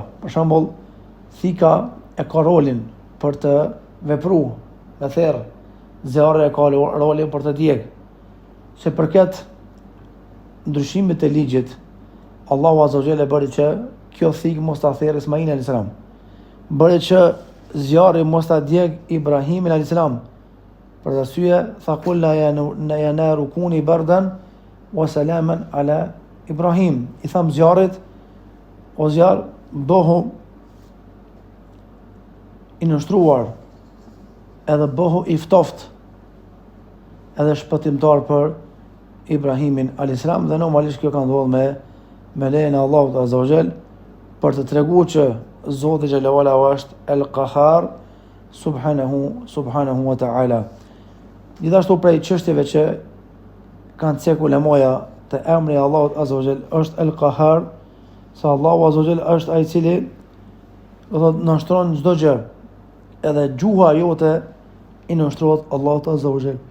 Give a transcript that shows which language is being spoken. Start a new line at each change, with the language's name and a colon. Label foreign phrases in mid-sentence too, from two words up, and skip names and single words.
Albanian: Për shembull, thika e ka rolin për të vepruar me therr, zjarri e ka rolin për të djeg. Se përket ndryshimit të ligjit, Allahu
Arabic: عز وجل
Albanian: bëri që kjo thikë mos ta therrë Ismail
Arabic: عليه السلام,
Albanian: bëri që zjarri mos ta djeg Ibrahimin
Arabic: عليه السلام.
Albanian: Për arsye tha
Arabic: قلنا يا نار كوني بردا وسلاما على إبراهيم.
Albanian: I tham zjarrit, o zjarr, bëhu i nështruar edhe bëhu i ftoft edhe shpëtimtar për Ibrahimin a.s. dhe normalisht kjo ka ndodhur me lejen e Allahut
Arabic: عز وجل
Albanian: për të treguar që Zoti
Arabic: جل وعلا
Albanian: është El Qahar
Arabic: سبحانه وتعالى.
Albanian: Gjithashtu prej çështjeve që kanë ceku ulemoja të emri i Allahut
Arabic: عز وجل
Albanian: është El Qahar, se Allahu
Arabic: عز وجل
Albanian: është ai i cili do të nënshtron çdo gjë, edhe gjuha jote i nënshtrohet Allahut
Arabic: عز وجل.